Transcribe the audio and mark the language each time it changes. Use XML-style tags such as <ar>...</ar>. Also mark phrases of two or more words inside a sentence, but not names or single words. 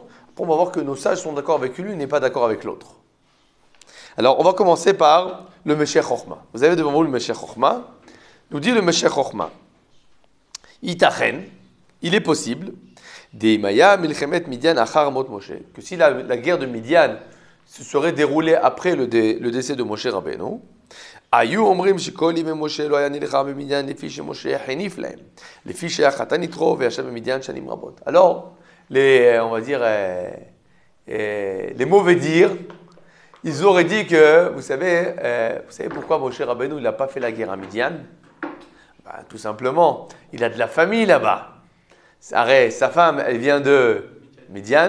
<fr>On va voir que nos sages sont d'accord avec l'une et pas d'accord avec l'autre. Alors, on va commencer par le Meshech Chochma. Vous avez devant vous le Meshech Chochma. Nous dit le Meshech Chochma. Itachen, il est possible,</fr> <he>דאילמא מלחמת מדין אחר מות משה,</he> <fr>que si la guerre de Midian se serait déroulée après le décès de Moshe Rabbeinu,</fr> <he>היו אומרים שכל ימי משה לא היה נלחם במדין לפי שמשה הניף להם לפי שחתנו יתרו וישב במדין שנים רבות.</he> <fr>Alors, on va dire, les mauvais dires, ils auraient dit que, vous savez pourquoi Moshe Rabbeinu il n'a pas fait la guerre à Midian? Tout simplement, il a de la famille là-bas. Sa femme, elle vient de Midian.</fr>